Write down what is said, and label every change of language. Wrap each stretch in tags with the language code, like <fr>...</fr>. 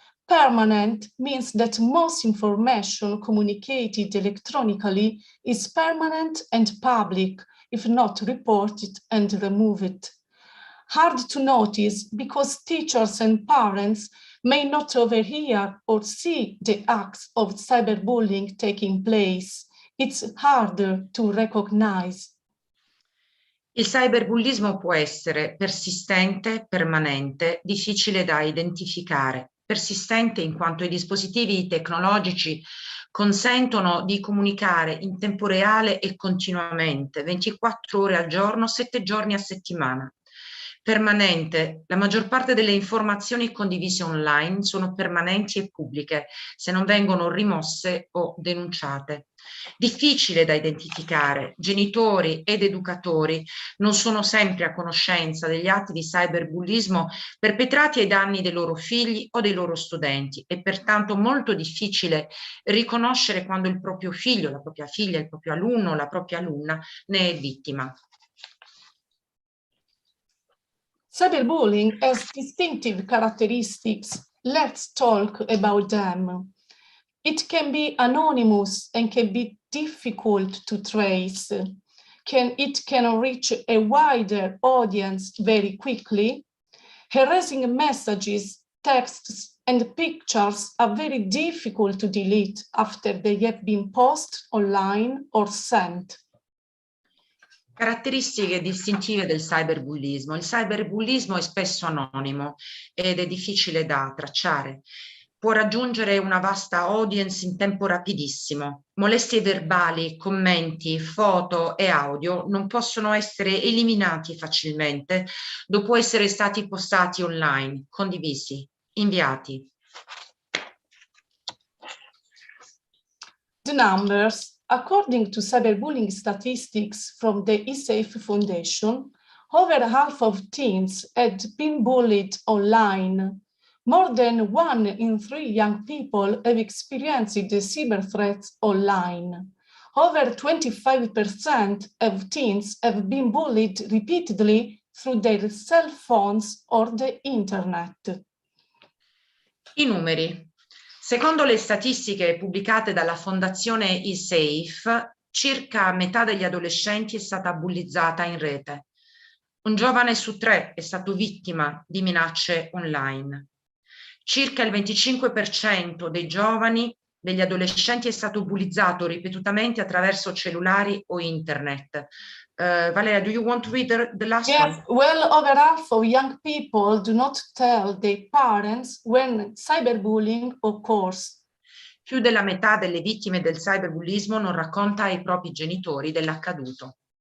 <en>Permanent means that most information communicated electronically is permanent and public, if not reported and removed. Hard to notice because teachers and parents may not overhear or see the acts of cyberbullying taking place. It's harder to recognize.</en> <it>Il cyberbullismo può essere persistente, permanente, difficile da identificare. Persistente in quanto i dispositivi tecnologici consentono di comunicare in tempo reale e continuamente, 24 ore al giorno, 7 giorni a settimana. Permanente, la maggior parte delle informazioni condivise online sono permanenti e pubbliche, se non vengono rimosse o denunciate. Difficile da identificare, genitori ed educatori non sono sempre a conoscenza degli atti di cyberbullismo perpetrati ai danni dei loro figli o dei loro studenti, e pertanto molto difficile riconoscere quando il proprio figlio, la propria figlia, il proprio alunno, la propria alunna ne è vittima.</it> <en>Cyberbullying has distinctive characteristics. Let's talk about them. It can be anonymous and can be difficult to trace. It can reach a wider audience very quickly. Harassing messages, texts, and pictures are very difficult to delete after they have been posted online or sent.</en> <it>Caratteristiche distintive del cyberbullismo. Il cyberbullismo è spesso anonimo ed è difficile da tracciare. Può raggiungere una vasta audience in tempo rapidissimo. Molestie verbali, commenti, foto e audio non possono essere eliminati facilmente dopo essere stati postati online, condivisi, inviati.</it> <en>The numbers. According to cyberbullying statistics from the eSafe Foundation, over half of teens had been bullied online. More than 1 in 3 young people have experienced the cyber threats online. Over 25% of teens have been bullied repeatedly through their cell phones or the internet.</en> <it>I numeri. Secondo le statistiche pubblicate dalla Fondazione eSafe, circa metà degli adolescenti è stata bullizzata in rete. Un giovane su 3 è stato vittima di minacce online. Circa il 25% dei giovani, degli adolescenti, è stato bullizzato ripetutamente attraverso cellulari o internet.</it> <en>Valeria, do you want to read the last one? Yes, well over half of young people do not tell their parents when cyberbullying occurs.</en> <it>Più della metà delle vittime del cyberbullismo non racconta ai propri genitori dell'accaduto.</it>